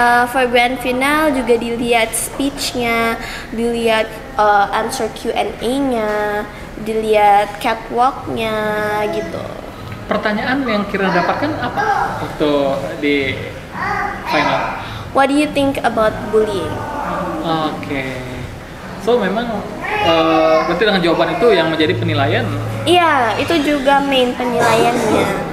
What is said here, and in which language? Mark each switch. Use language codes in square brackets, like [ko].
[id] For grand final juga dilihat speechnya, dilihat answer Q&A-nya, dilihat catwalknya gitu. Pertanyaan yang kira dapatkan apa waktu di final? [en] What do you think about bullying? Oke. [id] So memang berarti dengan jawaban itu yang menjadi penilaian? Iya, itu juga main penilaiannya.